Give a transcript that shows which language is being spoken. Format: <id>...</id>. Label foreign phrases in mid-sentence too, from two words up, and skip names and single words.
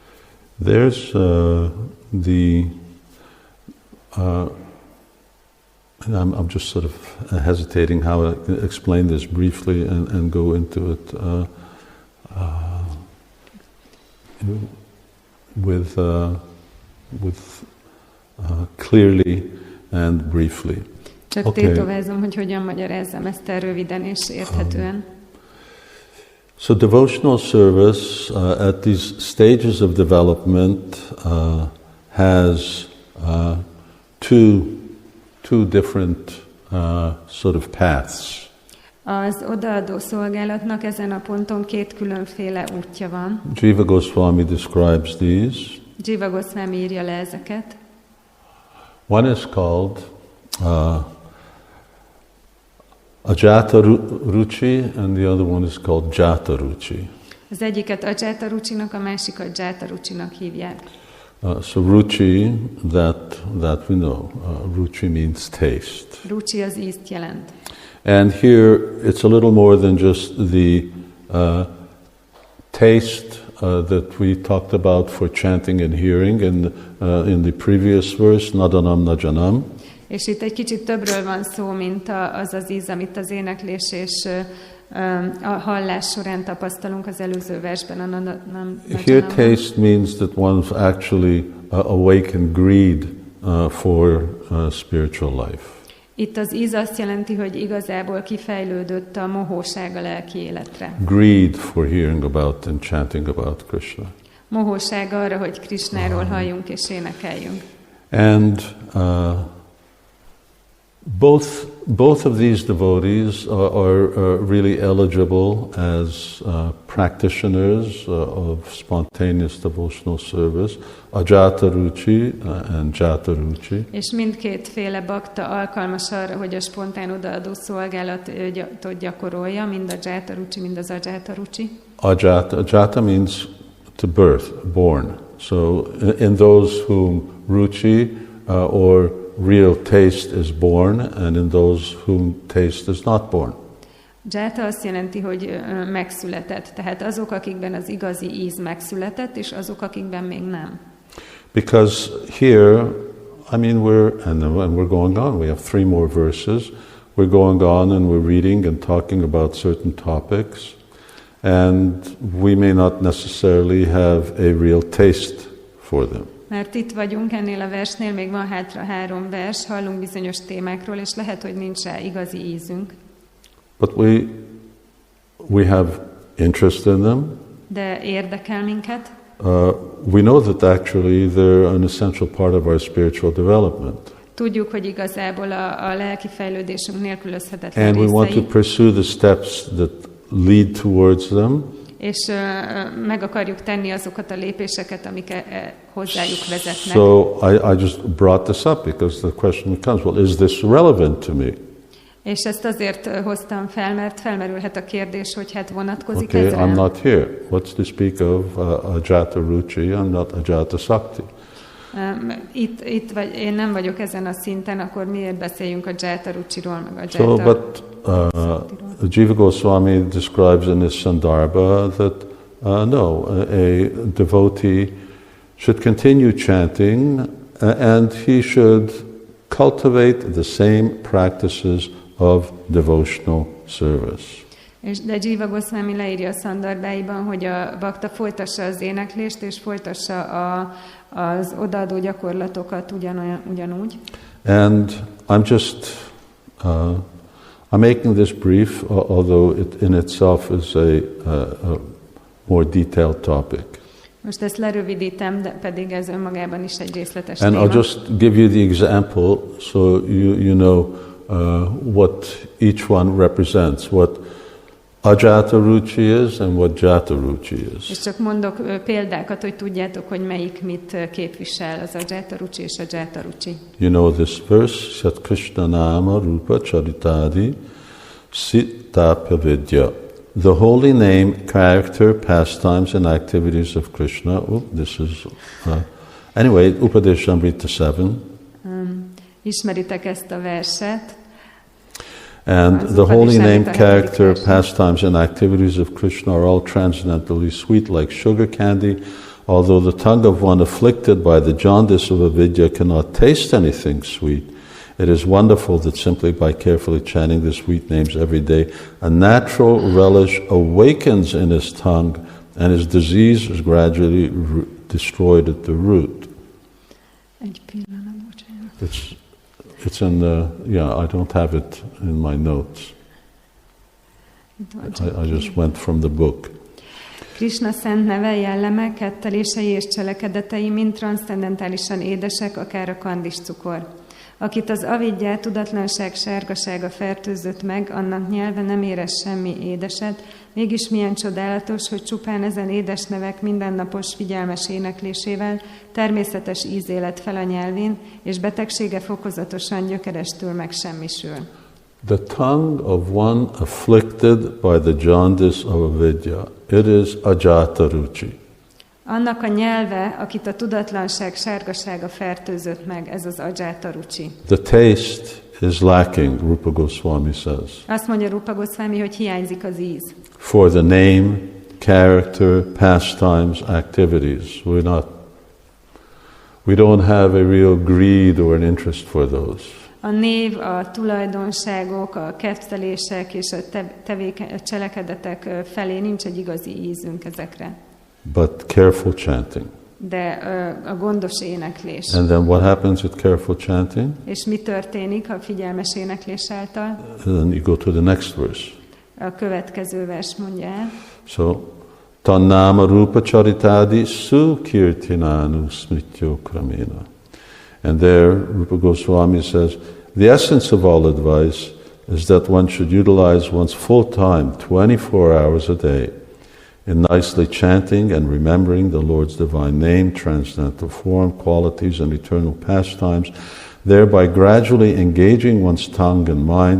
<en>there's the I'm just sort of hesitating how I explain this briefly and go into it with clearly and briefly.</en> <hu>Csak tétovázom, hogy hogyan magyarázzam ezt el röviden és érthetően.</hu> <en>So devotional service at these stages of development has two different sort of paths.</en> <hu>Az odaadó szolgálatnak ezen a ponton két különféle útja van.</hu> <en>Jiva Goswami describes these.</en> <hu>Jiva Goswami írja le ezeket.</hu> <en>One is called</en> <sa>Ajata Ruchi,</sa> <en>and the other one is called</en> <sa>Jata Ruchi.</sa> <hu>Az egyiket</hu> <sa>Ajata Ruchinak,</sa> <hu>a másikat</hu> <sa>Jata Ruchinak</sa> <hu>hívják.</hu> <en>So Ruchi, that we know. Ruchi means taste.</en> <hu>Ruchi az ízt jelent.</hu> <en>And here it's a little more than just the taste that we talked about for chanting and hearing in the previous verse,</en> <sa>Nadanam Najanam.</sa> <hu>És itt egy kicsit többről van szó, mint az íz, amit az éneklés és a hallás során tapasztalunk az előző versben. A Nadanam.</hu> <en>Here taste means that one's actually awakened greed for spiritual life.</en> <hu>Itt az íz azt jelenti, hogy igazából kifejlődött a mohóság a lelki életre.</hu> <en>Greed for hearing about and chanting about Krishna.</en> <hu>Mohóság arra, hogy Krishnáról halljunk és énekeljünk.</hu> <en>And both of these devotees are really eligible as practitioners of spontaneous devotional service,</en> <sa>Ajata Ruchi and Jata Ruchi.</sa> <hu>És mindkétféle bakta alkalmas arra, hogy a spontán odaadó szolgálatot gyakorolja, mind a</hu> <sa>Jata Ruchi,</sa> <hu>mind az</hu> <sa>Ajata Ruchi.</sa> <en>Ajata means to birth, born. So in those whom Ruchi or real taste is born, and in those whom taste is not born.</en> <hu>Jata azt jelenti, hogy megszületett. Tehát azok, akikben az igazi íz megszületett, és azok, akikben még nem.</hu> <en>Because here, I mean, we're going on. We have 3 more verses. We're going on and we're reading and talking about certain topics, and we may not necessarily have a real taste for them.</en> <hu>Mert itt vagyunk ennél a versnél, még van hátra 3 vers, hallunk bizonyos témákról, és lehet, hogy nincs rá igazi ízünk.</hu> <en>But we have interest in them.</en> <hu>De érdekel minket.</hu> <en>We know that actually they're an essential part of our spiritual development.</en> <hu>Tudjuk, hogy igazából a lelki fejlődésünk nélkülözhetetlen</hu> <en>And</en> <hu>részei.</hu> <en>we want to pursue the steps that lead towards them.</en> <hu>És meg akarjuk tenni azokat a lépéseket, amik hozzájuk vezetnek.</hu> <en>So I just brought this up because the question becomes, well, is this relevant to me?</en> <hu>És ezt azért hoztam fel, mert felmerülhet a kérdés, hogy hát vonatkozik ez</hu> <en>Okay,</en> <hu>rám.</hu> <en>I'm not here. What's to speak of</en> <sa>Ajata Ruchi?</sa> <en>I'm not</en> <sa>Ajata Sakti.</sa> <hu>Itt vagy, én nem vagyok ezen a szinten, akkor miért beszéljünk a</hu> <sa>Jata Ruchiról,</sa> <hu>meg a Jata</hu> <en>So, but Jiva Goswami describes in his Sandarbha that no, a devotee should continue chanting and he should cultivate the same practices of devotional service.</en> <hu>De Jiva Goswami leírja a szandarbáiban, hogy a bakta folytassa az éneklést, és folytassa az odaadó gyakorlatokat ugyanúgy.</hu> <en>And I'm just I'm making this brief, although it in itself is a more detailed topic.</en> <hu>Most ezt lerövidítem, de pedig ez önmagában is egy részletes</hu> <en>And</en> <hu>téma.</hu> <en>I'll just give you the example so you know what each one represents, what</en> <sa>Ajata Ruchi</sa> <en>is and what</en> <sa>Jata Ruchi</sa> <en>is.</en> <hu>És csak mondok példákat, hogy tudjátok, hogy melyik mit képvisel, az</hu> <sa>Ajata Ruchi</sa> <hu>és a</hu> <sa>Jata Ruchi.</sa> <en>You know this verse,</en> <sa>Sat Krishna Nama Rupa Charitadi Sitapya Vidya.</sa> <en>The holy name, character, pastimes and activities of Krishna. This is anyway, Upadeshamrita 7.</en> <hu>Ismeritek ezt a verset.</hu> <en>And the holy name, character, pastimes and activities of Krishna are all transcendently sweet like sugar candy, although the tongue of one afflicted by the jaundice of avidya cannot taste anything sweet. It is wonderful that simply by carefully chanting the sweet names every day, a natural relish awakens in his tongue, and his disease is gradually destroyed at the root.</en> <hu>Egy pillanat, bocsánat.</hu> <en>It's in the, I don't have it in my notes. I just went from the book.</en> <hu>Krisna szent neve, jelleme, kettelései és cselekedetei mind transzcendentálisan édesek, akár a kandis cukor. Akit az avidja, tudatlanság, sárgasága fertőzött meg, annak nyelve nem érez semmi édeset, mégis milyen csodálatos, hogy csupán ezen édes nevek mindennapos figyelmes éneklésével természetes íz élet fel a nyelvén, és betegsége fokozatosan gyökerestül megsemmisül.</hu> <en>The tongue of one afflicted by the jaundice of avidya, it is</en> <sa>ajata ruchi.</sa> <hu>Annak a nyelve, akit a tudatlanság sárgasága fertőzött meg, ez az</hu> <sa>ajata ruchi.</sa> <en>The taste is lacking, Rupa Goswami says.</en> <hu>Azt mondja Rupa Goswami, hogy hiányzik az íz.</hu> <en>For the name, character, pastimes, activities, we don't have a real greed or an interest for those.</en> <hu>A név, a tulajdonságok, a kettelések és a cselekedetek felé nincs egy igazi ízünk ezekre.</hu> <en>But careful chanting.</en> <hu>De a gondos éneklés.</hu> <en>And then what happens with careful chanting?</en> <hu>És mi történik a figyelmes éneklés által?</hu> <en>And then you go to the next verse.</en> <hu>A következő vers mondja el.</hu> <sa>So, tannama rupa charitadi sukirtinanu smrityo kramena.</sa> <en>And there, Rupa Goswami says, the essence of all advice is that one should utilize one's full time, 24 hours a day, in nicely chanting and remembering the Lord's divine name, transcendental form, qualities, and eternal pastimes, thereby gradually engaging one's tongue and mind.</en>